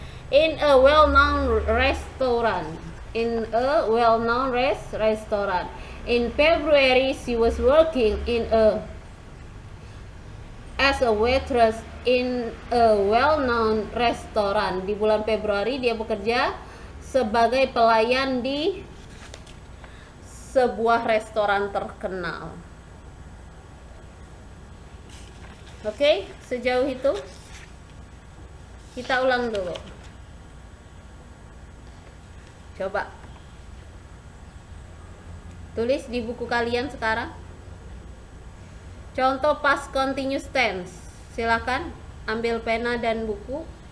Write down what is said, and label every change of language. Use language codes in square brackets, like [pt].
[en] In a well-known restaurant. In a well-known restaurant. In February, she was working as a waitress in a well-known restaurant. [id] Di bulan Februari dia bekerja sebagai pelayan di sebuah restoran terkenal. Oke, sejauh itu kita ulang dulu. Coba tulis di buku kalian sekarang. Contoh past continuous tense. Silakan ambil pena dan buku.